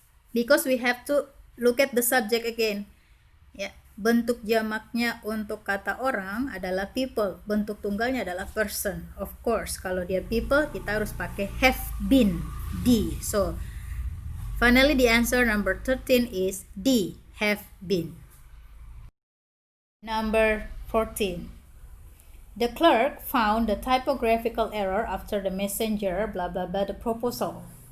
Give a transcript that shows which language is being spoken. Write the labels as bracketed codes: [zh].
[en] Because we have to look at the subject again. [id] Ya, bentuk jamaknya untuk kata orang adalah people, bentuk tunggalnya adalah person. Of course, kalau dia people, kita harus pakai have been, D. [en] So, finally the answer number 13 is D, have been. Number 14. The clerk found the typographical error after the messenger, blah blah blah, the proposal.